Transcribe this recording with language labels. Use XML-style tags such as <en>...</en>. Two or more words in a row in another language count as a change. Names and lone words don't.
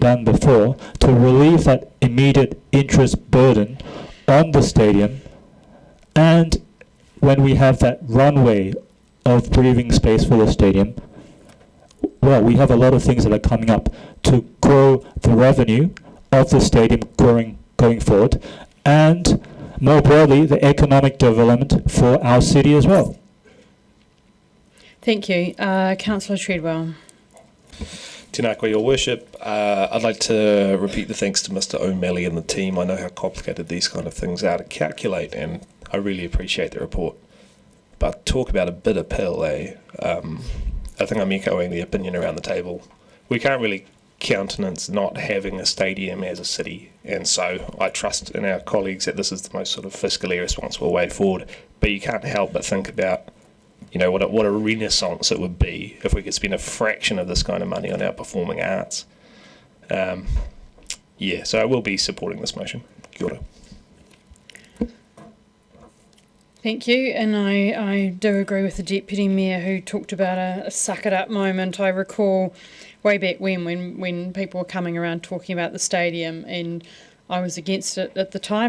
<en>done before to relieve that immediate interest burden on the stadium, and when we have that runway of breathing space for the stadium, well, we have a lot of things that are coming up to grow the revenue of the stadium going forward, and more broadly, the economic development for our city as well. Thank you. Councillor Treadwell.</en> <mi>Tēnā koe,</mi> <en>Your Worship. I'd like to repeat the thanks to Mr. O'Malley and the team. I know how complicated these kind of things are to calculate, and I really appreciate the report. But talk about a bitter pill, eh? I think I'm echoing the opinion around the table. We can't really countenance not having a stadium as a city, and so I trust in our colleagues that this is the most sort of fiscally responsible way forward. But you can't help but think about, you know, what a renaissance it would be if we could spend a fraction of this kind of money on our performing arts. Yeah, so I will be supporting this motion.</en> <mi>Kia ora.</mi> <en>Thank you, and I do agree with the Deputy Mayor who talked about a suck-it-up moment. I recall way back when people were coming around talking about the stadium, and I was against it at the time.</en>